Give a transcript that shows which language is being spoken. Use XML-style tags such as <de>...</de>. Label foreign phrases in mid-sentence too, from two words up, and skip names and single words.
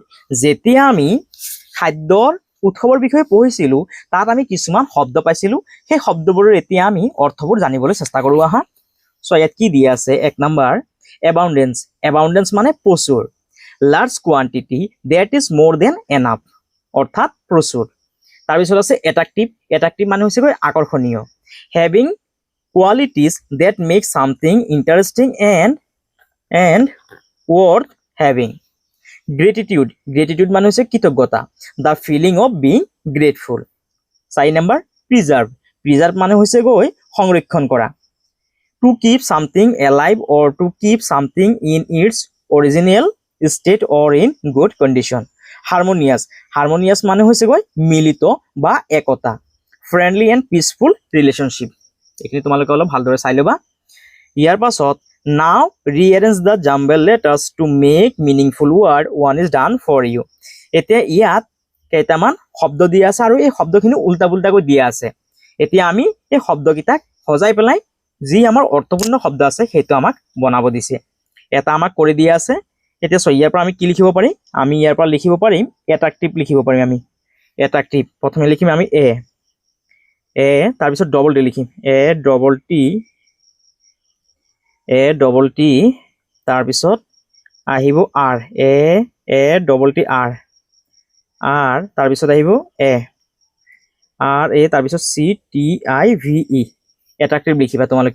<as>যেতিয়া আমি খাদ্যৰ উৎসৱৰ বিষয়ে পঢ়িছিলোঁ তাত আমি কিছুমান শব্দ পাইছিলোঁ, সেই শব্দবোৰৰ এতিয়া আমি অৰ্থবোৰ জানিবলৈ চেষ্টা কৰোঁ আহা। চ' ইয়াত কি দিয়া আছে? 1 নম্বৰ এবাউণ্ডেঞ্চ। এবাউণ্ডেঞ্চ মানে প্ৰচুৰ।</as> <en>large quantity that is more than enough,</en> <as>অৰ্থাৎ প্ৰচুৰ। তাৰপিছত আছে এট্ৰেক্টিভ। এট্ৰেক্টিভ মানে হৈছে আকৰ্ষণীয়।</as> <en>Having qualities that make something interesting and worth having.</en> <as>Gratitude মানে হৈছে কৃতজ্ঞতা,</as> <en>the feeling of being grateful.</en> <as>4 নম্বৰ preserve মানে হৈছে গৈ সংৰক্ষণ কৰা,</as> <en>to keep something alive or to keep something in its original state or in good condition.</en> <as>harmonious মানে হৈছে গৈ মিলিত বা একতা,</as> <en>friendly and peaceful relationship.</en> <as>এইখিনি তোমালোকে অলপ ভালদৰে চাই ল'বা। ইয়াৰ পাছত</as> <en>now rearrange the jumbled letters to make meaningful word one is done for you.</en> <as>এতিয়া ইয়াত কেইটামান শব্দ দিয়া আছে আৰু এই শব্দখিনি উল্টা পুল্টাকৈ দিয়া আছে। এতিয়া আমি এই শব্দকেইটাক সজাই পেলাই যি আমাৰ অৰ্থপূৰ্ণ শব্দ আছে সেইটো আমাক বনাব দিছে। এটা আমাক কৰি দিয়া আছে। এতিয়া ইয়াৰ পৰা আমি কি লিখিব পাৰিম? আমি ইয়াৰ পৰা লিখিব পাৰিম এট্ৰাক্টিভ লিখিব পাৰিম। আমি এট্ৰাক্টিভ প্ৰথমে লিখিম আমি এ তাৰপিছত</as> <en>double T</en> <as>লিখিম ডবল টি তাৰপিছত আহিব আৰ</as> <en>double T R</en> <as>তাৰপিছত আহিব তাৰপিছত CTIVE এট্ৰাক্টিভ লিখিবা তোমালোকে।</as>